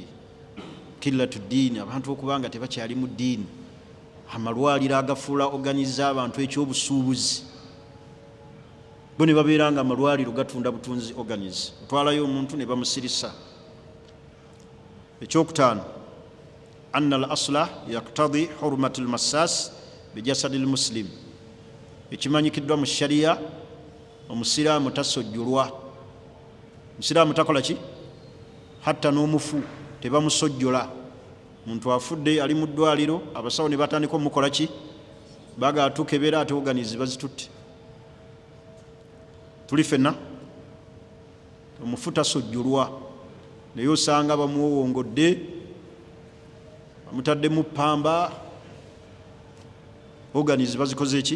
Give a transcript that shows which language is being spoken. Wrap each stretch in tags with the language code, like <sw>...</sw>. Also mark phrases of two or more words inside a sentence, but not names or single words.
<lg>Killatu ddiini, abantu okubanga tebakyali mu ddiini. Amalwaliro agafuula organize abantu ekyobusuubuzi, bo ne babeera nga amalwaliro gatunda butunzi organize. Otwalayo omuntu ne bamusirisa. Ekyokutaano,</lg> <ar>أن الأصل يقتضي حرمة المساس بجسد المسلم.</ar> <lg>Ekimanyikiddwa mu shariya, omusiraamu tasojjolwa. Omusiraamu takola ki? Hatta n'omufu tebamusojjola. Muntu afudde ali mu ddwaliro, abasawo ne batandika omukola ki? Baga tukebera ate oganizi bazitutte. Tuli fenna omufu tasojjolwa, naye osanga bamuwongodde, bamutadde mu ppamba, oganizi bazikoze ki?</lg>